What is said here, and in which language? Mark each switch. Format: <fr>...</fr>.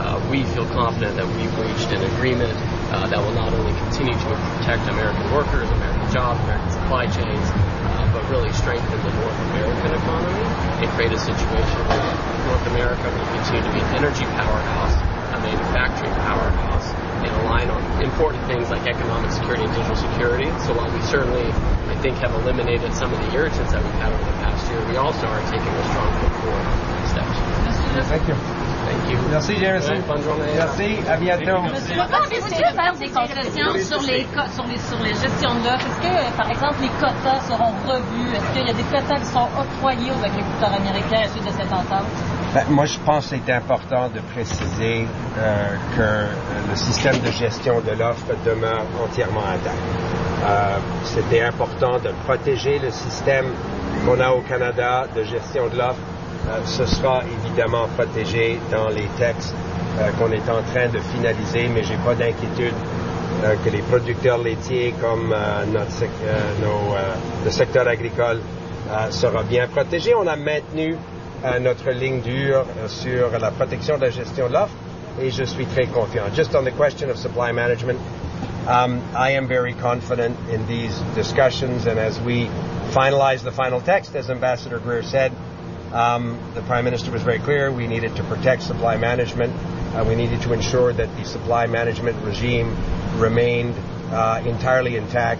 <en>We feel confident that we've reached an agreement that will not only continue to protect American workers, American jobs, American supply chains, but really strengthen the North American economy and create a situation where North America will continue to be an energy powerhouse, a manufacturing powerhouse, and align on important things like economic security and digital security. So while we certainly, I think, have eliminated some of the irritants that we've had over the past year, we also are taking a strong foot forward steps." Thank you. Thank you.</en> <fr>Merci, Jameson. Bonne journée. Merci. À bientôt. Je peux pas empêcher de faire des questions sur les gestions d'œufs. Est-ce que, par exemple, les quotas seront revus? Est-ce qu'il y a des quotas qui sont octroyés aux agriculteurs américains à la suite de cette entente? Ben, moi, je pense que c'est important de préciser que le système de gestion de l'offre demeure entièrement intact. C'était important de protéger le système qu'on a au Canada de gestion de l'offre. Ce sera évidemment protégé dans les textes qu'on est en train de finaliser, mais j'ai pas d'inquiétude que les producteurs laitiers comme le secteur agricole sera bien protégé. On a maintenu notre ligne dure sur la protection de la gestion de l'offre et je suis très confiant.</fr> <en>Just on the question of supply management, I am very confident in these discussions and as we finalize the final text, as Ambassador Greer said, the Prime Minister was very clear, we needed to protect supply management. We needed to ensure that the supply management regime remained entirely intact.</en>